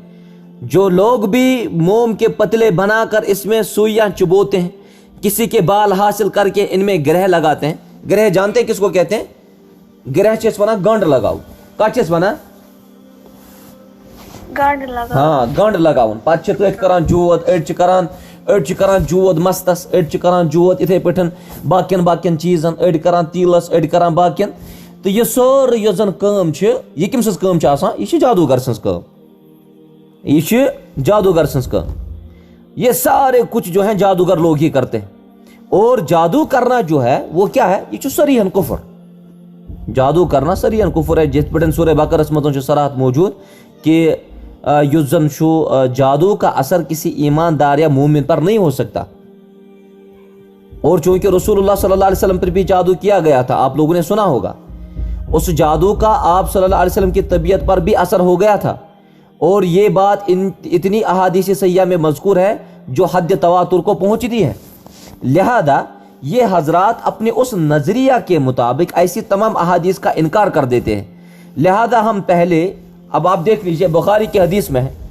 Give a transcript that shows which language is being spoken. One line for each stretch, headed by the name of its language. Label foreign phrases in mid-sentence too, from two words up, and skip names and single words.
Urdu: جو لوگ بھی موم کے پتلے بنا کر اس میں سوئیاں چبوتے ہیں، کسی کے بال حاصل کر کے ان میں گرہ لگاتے ہیں. گرہ جانتے ہیں کس کو کہتے ہیں؟ گرہ چیز بنا گانڈ لگاؤ. کا چیز بنا؟ گانڈ لگاؤ. ہاں، گانڈ لگاؤ.
Kashmiri: پات چھ تیت کران جوت، اڑ چھ کران أڑ کران جود مستس أڑ کران جود اِتھے پٲٹھۍ باقین چیزن أڑ کران تیٖلس أڑ کران باقین تو یہ سورُے یۄس زن کٲم چھِ یہِ کٔمۍ سٕنٛز کٲم چھِ آسان یہِ چھِ جادوگر سٕنٛز کٲم یہ چھِ جادوگر سٕنٛز کٲم
Urdu: یہ سارے کچھ جو ہیں جادوگر لوگ ہی کرتے ہیں اور جادو کرنا جو ہے وہ کیا ہے
Kashmiri: یہ چھُ صریحاً کفر
Urdu: جادو کرنا صریحاً کفر ہے جس
Kashmiri: پٲٹھۍ سورہ بقرس منٛز چھُ صراحت موجود کہ یُس زن چھُ
Urdu: جادو کا اثر کسی ایماندار یا مومن پر نہیں ہو سکتا اور چونکہ رسول اللہ
Arabic: صلی اللہ علیہ وسلم
Urdu: پر بھی جادو کیا گیا تھا آپ لوگوں نے سنا ہوگا اس جادو کا آپ
Arabic: صلی اللہ علیہ وسلم
Urdu: کی طبیعت پر بھی اثر ہو گیا تھا اور یہ بات اتنی احادیث صحیحہ میں مذکور ہے جو حد تواتر کو پہنچتی ہے لہذا یہ حضرات اپنے اس نظریہ کے مطابق ایسی تمام احادیث کا انکار کر دیتے ہیں لہذا ہم پہلے اب آپ دیکھ لیجئے بخاری کی حدیث میں